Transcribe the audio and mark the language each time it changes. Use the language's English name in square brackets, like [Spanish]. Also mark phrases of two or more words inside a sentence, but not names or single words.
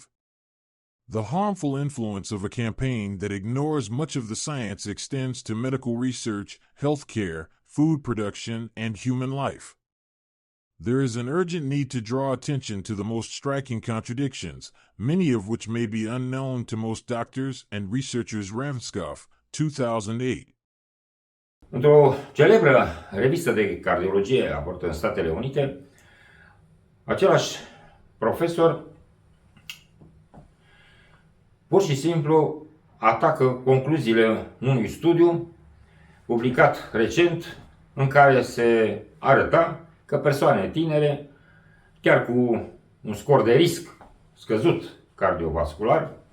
[English] The harmful influence of a campaign that ignores much of the science extends to medical research, healthcare, food production, and human life. There is an urgent need to draw attention to the most striking contradictions, many of which may be unknown to most doctors and researchers. Ramskov, 2008. [Romanian] Într-o celebră revistă de cardiologie apărut în Statele Unite, același profesor pur și simplu atacă concluziile unui studiu publicat recent în care se arăta că persoane tinere, chiar cu un scor de risc scăzut cardiovascular,